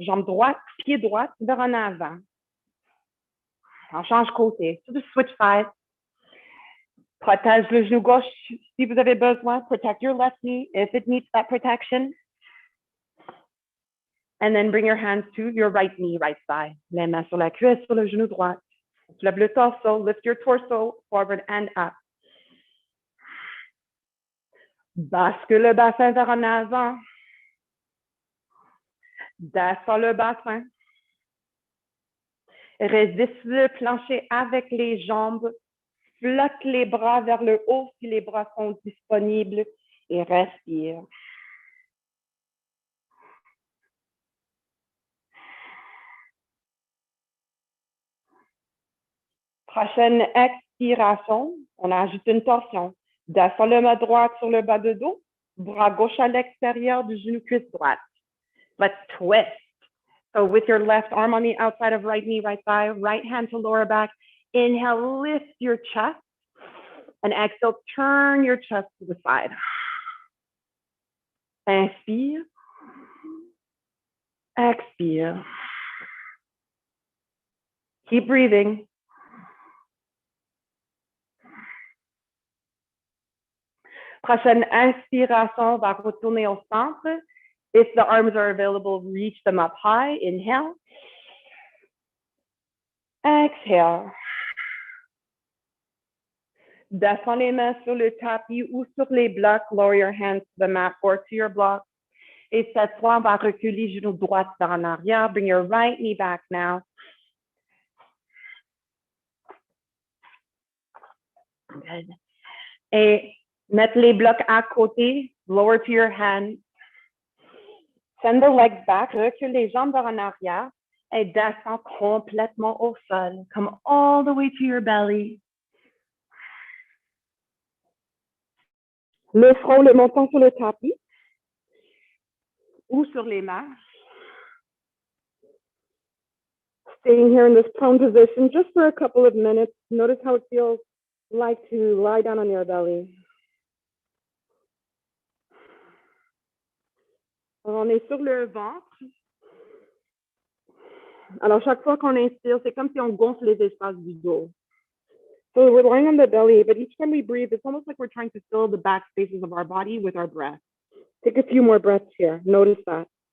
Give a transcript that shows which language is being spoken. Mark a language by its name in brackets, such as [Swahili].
[French] Jambe droite, pied droit vers en avant. On change côté. [English] So just switch sides. [French] Protège le genou gauche si vous avez besoin. [English] Protect your left knee if it needs that protection. And then bring your hands to your right knee, right side. [French] Les mains sur la cuisse, sur le genou droit. Lève le torso, [English] lift your torso forward and up. [French] Bascule le bassin vers en avant. Descends le bassin. Résiste le plancher avec les jambes. Flotte les bras vers le haut si les bras sont disponibles et respire. Prochaine expiration, on ajoute une torsion. Descends le main droite sur le bas de dos, bras gauche à l'extérieur du genou cuisse droite. [English] Let's twist. So with your left arm on the outside of right knee, right thigh, right hand to lower back. Inhale, lift your chest. And exhale, turn your chest to the side. [French] Inspire. Expire. [English] Keep breathing. [French] Prochaine inspiration, on va retourner au centre. [English] If the arms are available, reach them up high. Inhale. Exhale. [French] Descends les mains sur le tapis ou sur les blocs. [English] Lower your hands to the mat or to your block. [French] Et cette fois, on va reculer genou droit vers en arrière. [English] Bring your right knee back now. Good. [French] Et mettre les blocs à côté. [English] Lower to your hand. Send the legs back. [French] Recule les jambes vers en arrière. Et descends complètement au sol. [English] Come all the way to your belly. [French] Le front, le menton sur le tapis ou sur les mains. [English] Staying here in this prone position just for a couple of minutes. Notice how it feels like to lie down on your belly. [French] Alors, on est sur le ventre. Alors, chaque fois qu'on inspire, c'est comme si on gonfle les espaces du dos. [English] So we're lying on the belly, but each time we breathe, it's almost like we're trying to fill the back spaces of our body with our breath. Take a few more breaths here. Notice that.